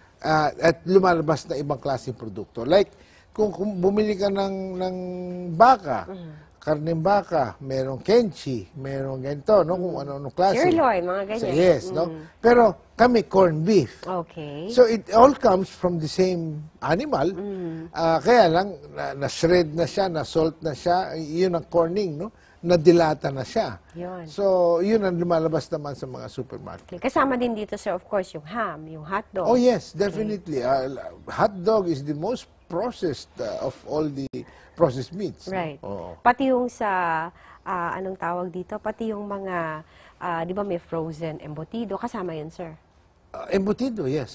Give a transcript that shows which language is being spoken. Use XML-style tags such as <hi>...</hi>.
<tl>At lumalabas na ibang klaseng produkto. Like, kung bumili ka ng baka, karneng baka, merong kenchi, merong ganito, no? Kung ano klase. Sirloin, mga ganyan.</tl> <en>So, yes,</en> <tl>no? Pero kami, corned beef.</tl> <en>Okay. So, it all comes from the same animal.</en> <tl>Kaya lang, na-shred na siya, na-salt na siya, yun ang corning, no? Nadilata na siya. Yun. So, yun ang lumalabas naman sa mga supermarket.</tl> <en>Okay.</en> <tl>Kasama din dito, sir,</tl> <en>of course,</en> <tl>yung ham, yung hotdog.</tl> <en>Oh, yes, definitely. Hot dog is the most processed of all the processed meats. Right.</en> <tl>Oo. Pati yung sa, anong tawag dito, pati yung mga, di ba may frozen embutido, kasama yun, sir? Embutido,</tl> <en>yes.</en>